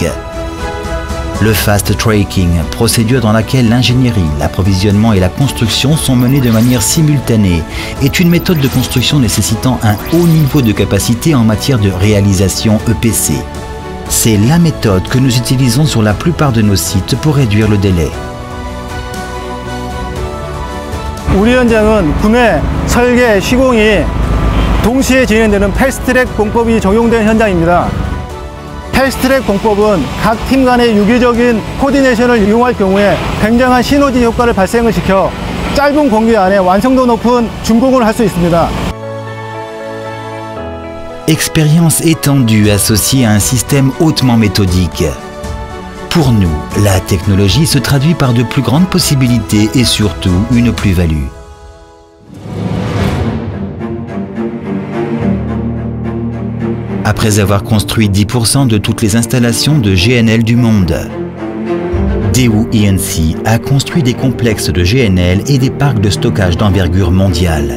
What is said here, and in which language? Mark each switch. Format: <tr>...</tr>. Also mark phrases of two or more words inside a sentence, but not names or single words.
<fr>Le</fr> <en>fast tracking,</en> <fr>procédure dans laquelle l'ingénierie, l'approvisionnement et la construction sont menés de manière simultanée, est une méthode de construction nécessitant un haut niveau de capacité en matière de réalisation EPC. C'est la méthode que nous utilisons sur la plupart de nos sites pour réduire le délai.</fr> <ko>우리 현장은 구매, 설계, 시공이 동시에 진행되는 패스트트랙 공법이 적용된 현장입니다. 패스트트랙 공법은 각 팀 간의 유기적인 코디네이션을 이용할 경우에 굉장한 시너지 효과를 발생을 시켜 짧은 공기 안에 완성도 높은 준공을 할 수 있습니다.</ko> <fr>Expérience étendue associée à un système hautement méthodique. Pour nous, la technologie se traduit par de plus grandes possibilités et surtout une plus-value. Après avoir construit 10% de toutes les installations de GNL du monde, Daewoo E&C a construit des complexes de GNL et des parcs de stockage d'envergure mondiale.</fr>